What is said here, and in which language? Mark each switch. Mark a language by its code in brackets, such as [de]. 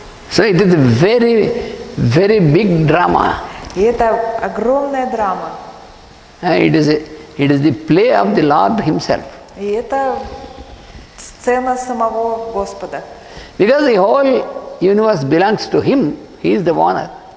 [en] So it is a very, very big drama. [ru] И это огромная драма. [en] It is the play of the Lord Himself. [ru] И это сцена самого Господа. [en] Because the whole universe belongs to Him, He is the owner.